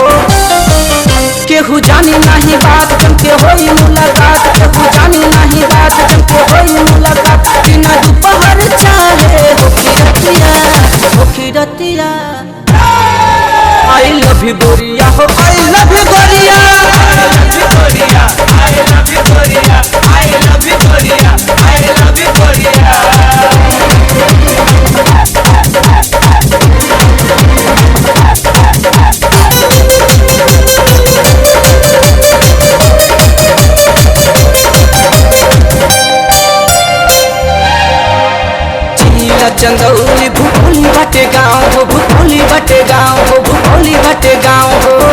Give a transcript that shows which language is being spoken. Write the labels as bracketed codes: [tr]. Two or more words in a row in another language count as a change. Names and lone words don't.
[bho] केहू जानी नहीं बात जम के होई मुलाकात, केहू जानी नहीं बात जम के होई मुलाकात। बिना दोपहर चाहे होखी रतिया होखी रतिया। [en] I love you [bho] गोरिया हो [en] I love you गोरिया, I love you गोरिया, I love you गोरिया, I love you गोरिया, I love you गोरिया। [bho] जिला चंदौली भूखोली बाटे गाँव हो, भूखोली बाटे गाँव हो, भूखोली बाटे गाँव हो।